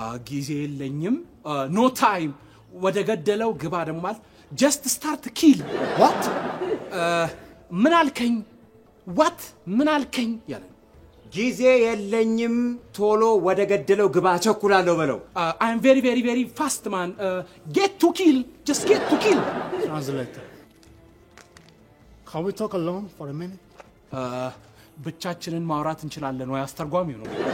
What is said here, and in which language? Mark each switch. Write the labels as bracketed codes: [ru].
[am] ጊዜ የለኝም [en] no time [am] ወደ ገደለው ግባ ደግሞ ማለት [en] just start kill What? [am] ምን አልከኝ [en] what [am] ምን አልከኝ ያለ ጊዜ የለኝም ቶሎ ወደ ገደለው ግባ ቸኩላለሁ በለው [en] I am very very very fast man get to kill just get to kill Translator. Can we talk alone for a minute? [am] ብቻችንን ማውራት እንችላለን ወይ አስተርጓሚው ነው